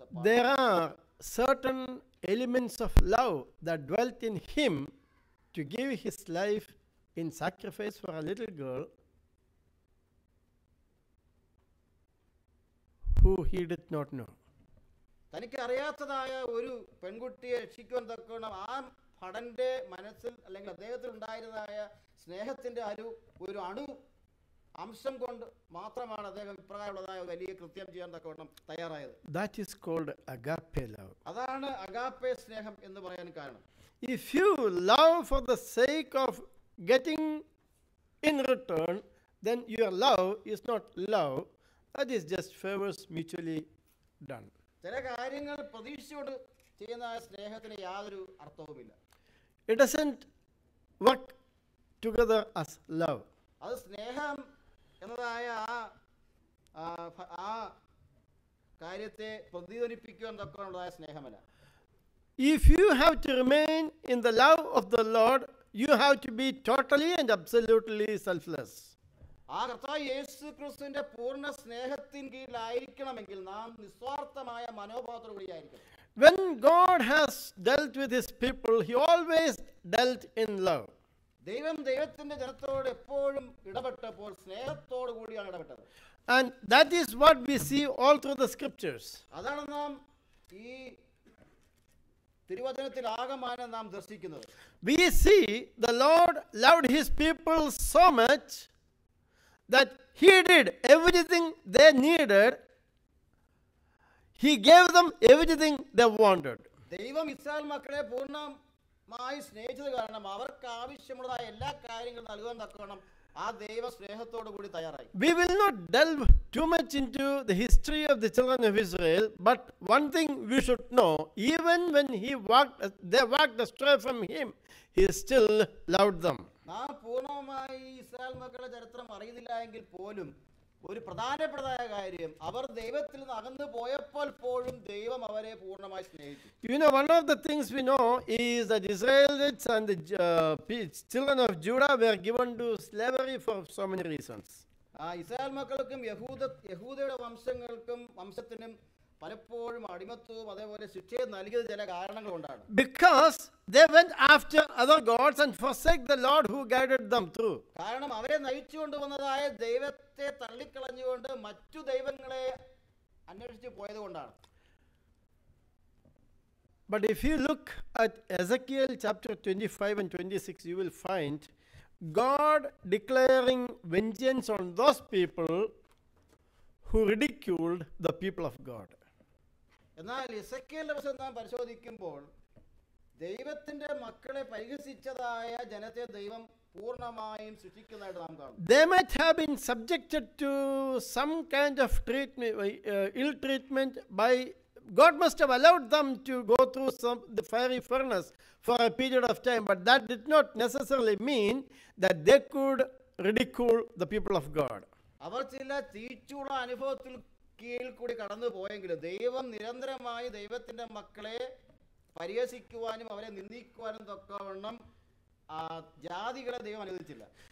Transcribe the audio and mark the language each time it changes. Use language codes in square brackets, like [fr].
[en] there are certain elements of love that dwelt in him to give his life in sacrifice for a little girl who he did not know. [ml] തനിക്ക് അറിയാത്തതായ ഒരു പെൺകുട്ടിയെ രക്ഷിക്കുവാൻ തക്കണം ആ ഭടന്റെ മനസ്സിൽ അല്ലെങ്കിൽ അദ്ദേഹത്തിൽ ഉണ്ടായിരുന്നതായ സ്നേഹത്തിന്റെ ഒരു അണു അംശം കൊണ്ട് മാത്രമാണ് അദ്ദേഹം ഇപ്രകാരമുള്ളതായ വലിയ കൃത്യം ചെയ്യാൻ തക്കവണ്ണം തയ്യാറായത്. [en] That is called agape love. [ml] അതാണ് അഗാപ്പെ സ്നേഹം എന്ന് പറയാൻ കാരണം. [en] If you love for the sake of getting in return, then your love is not love. That is just favors mutually done. [ml] ചില കാര്യങ്ങൾ പ്രതീക്ഷിച്ചുകൊണ്ട് ചെയ്യുന്ന സ്നേഹത്തിന് യാതൊരു അർത്ഥവുമില്ല. [en] It doesn't work together as love. [ml] അത് സ്നേഹം എന്നതായ ആ കാര്യത്തെ പ്രതിധ്വനിപ്പിക്കുവാൻ തക്കമുള്ളതായ സ്നേഹമല്ല. [en] If you have to remain in the love of the Lord, you have to be totally and absolutely selfless. [ml] ആ കർത്താവ് യേശു ക്രിസ്തുവിന്റെ പൂർണ്ണ സ്നേഹത്തിൻ കീഴിലായിരിക്കണമെങ്കിൽ നാം നിസ്വാർത്ഥമായ മനോഭാവത്തോടു കൂടിയായിരിക്കണം. [en] When God has dealt with his people, he always dealt in love. [ml] ദൈവം ദൈവത്തിന്റെ ജനത്തോട് എപ്പോഴും ഇടപെട്ടപ്പോൾ സ്നേഹത്തോടു കൂടിയാണ് ഇടപെട്ടത്. [en] And that is what we see all through the scriptures. [ml] അതാണ് നാം ഈ തിരുവചനത്തിൽ ആകമാനം നാം ദർശിക്കുന്നത്. [en] We see the Lord loved his people so much that he did everything they needed. He gave them everything they wanted. [ml] ദൈവം Israel മക്കളെ പൂർണ്ണമായി സ്നേഹിച്ചത് കാരണം അവർക്ക് ആവശ്യമുള്ളതായ എല്ലാ കാര്യങ്ങളും നൽകുവാൻ തക്കവണ്ണം ആ ദൈവ സ്നേഹത്തോടു കൂടി തയ്യാറായി. [en] We will not delve too much into the history of the children of Israel, but one thing we should know, even when they walked astray from him, he still loved them. [ml] നാം പൂർണ്ണമായി Israel മക്കളുടെ ചരിത്രം അറിയുന്നില്ല എങ്കിൽ പോലും ഒരു പ്രധാനപ്പെട്ടതായ കാര്യം, അവർ ദൈവത്തിൽ നിന്ന് അകന്നു പോയപ്പോൾ പോലും ദൈവം അവരെ പൂർണ്ണമായി സ്നേഹിച്ചു. [en] You know, one of the things we know is that Israelites and the children of Judah were given to slavery for so many reasons. [ml] Israel മക്കൾക്കും യഹൂദയുടെ വംശത്തിനും പലപ്പോഴും അടിമത്വവും അതേപോലെ ശിക്ഷയും നൽകിയത് ചില കാരണങ്ങൾ കൊണ്ടാണ്. [en] Because they went after other gods and forsake the Lord who guided them through. [ml] കാരണം അവരെ നയിച്ചുകൊണ്ടുവന്നതായ ദൈവത്തെ തള്ളിക്കളഞ്ഞുകൊണ്ട് മറ്റു ദൈവങ്ങളെ അന്വേഷിച്ച് പോയത് കൊണ്ടാണ്. [en] But if you look at Ezekiel chapter 25 and 26, you will find God declaring vengeance on those people who ridiculed the people of God. [ml] എന്നാൽ എസെക്കിയേലിന്റെ പുസ്തകം നാം പരിശോധിക്കുമ്പോൾ ദൈവത്തിന്റെ മക്കളെ പരിഹസിച്ചതായ ജനത്തെ ദൈവം പൂർണ്ണമായും ശിക്ഷിക്കുന്നതായിട്ട് നാം കാണും. [en] They might have been subjected to some kind of ill treatment by God. Must have allowed them to go through the fiery furnace for a period of time, but that did not necessarily mean that they could ridicule the people of God. [ml] അവർ ചില തീച്ചുള്ള അനുഭവത്തിൽ കീഴിൽ കൂടി കടന്നു പോയെങ്കിലും ദൈവം നിരന്തരമായി ദൈവത്തിന്റെ മക്കളെ പരിഹസിക്കുവാനും അവരെ നിന്ദിക്കുവാനും തക്കവണ്ണം ജാതികളെ ദൈവം അനുവദിച്ചില്ല.